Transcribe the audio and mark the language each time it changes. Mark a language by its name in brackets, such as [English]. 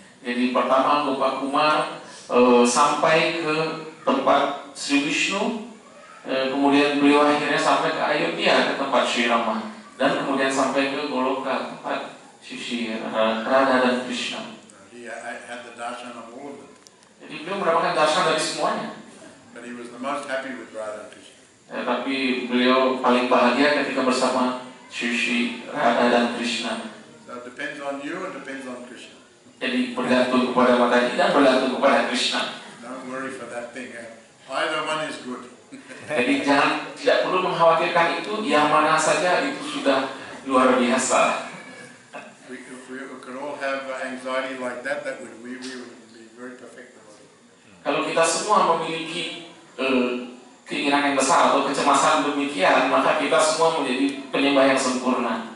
[Indonesian] Jadi pertama Gopakumar sampai ke tempat Sri Vishnu, kemudian beliau akhirnya sampai ke Ayodhya ke tempat Sri Rama, dan kemudian sampai ke Goloka tempat Sri Radha dan Krishna. [English] He had the darshan of all of them. [Indonesian] Jadi beliau mendapatkan darshan dari semuanya. [English] But he was the most happy with Radha and Krishna. [Indonesian] Tapi beliau paling bahagia ketika bersama Sri Radha dan Krishna. [English] So it depends on you and depends on Krishna. [Indonesian] Jadi bergantung kepada Mataji dan bergantung kepada Krishna. [English] Don't worry for that thing. Either one is good. [Indonesian] Jadi tidak perlu mengkhawatirkan itu, yang mana saja itu sudah luar biasa. [English] If we could all have anxiety like that, we would be very perfect. [Indonesian] Kalau kita semua memiliki keinginan yang besar atau kecemasan demikian, maka kita semua menjadi penyembah yang sempurna.